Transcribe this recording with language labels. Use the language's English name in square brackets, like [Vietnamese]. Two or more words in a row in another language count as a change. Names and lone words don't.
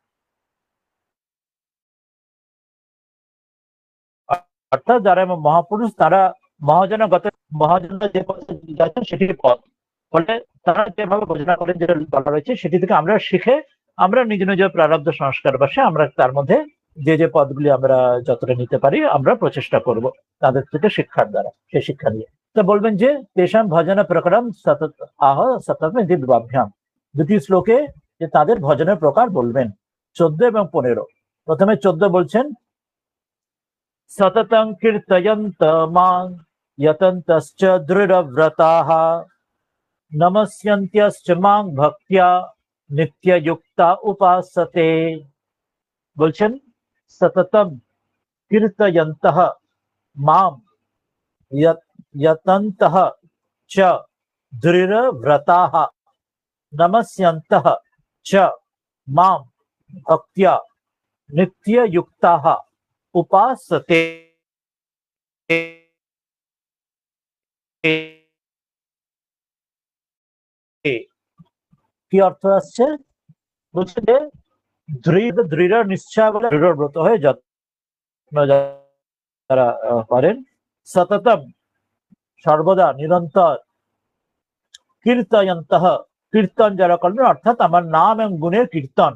[Bangla] অর্থাৎ যারা মহাপুরুষ তারা মহাজনগত মহাজন যে পথে যাচ্ছেন সেটি পথ, ফলে তারা যেভাবে ভজনা করেন যেটা বলা রয়েছে সেটি থেকে আমরা শিখে আমরা নিজ নিজ প্রারব্ধ সংস্কার বসে আমরা তার মধ্যে যে যে পদগুলি আমরা যতটা নিতে পারি আমরা প্রচেষ্টা করব তাদের থেকে শিক্ষার দ্বারা, সেই শিক্ষা নিয়ে। তা বলবেন যে [Sanskrit] তেষাম ভজন প্রকারম সতত আহ সততম ইতি দ্বাভ্যাম, [Bangla] দুটি শ্লোকে যে তাদের ভজনের প্রকার বলবেন, 14 এবং 15। প্রথমে 14 বলছেন [Sanskrit] सततं कीर्तयन्त मां यतन्तश्च दृढव्रताः नमस्यन्त्यश्च मां भक्त्या नित्ययुक्ता उपासते। বলছেন सततं कीर्तयन्तः मां यतन्तः च दृढव्रताः नमस्यन्तः च मां भक्त्या नित्ययुक्ताः उपासते। [Bangla] কি অর্থ আসছে? বলছে যে দৃঢ় নিশ্চয় বলে দৃঢ়ব্রত হয়ে যত্ন যারা করেন, সততম সর্বদা নিরন্তর, কীর্তয়ন্তঃ কীর্তন যারা করবেন, অর্থাৎ আমার নাম এবং গুণের কীর্তন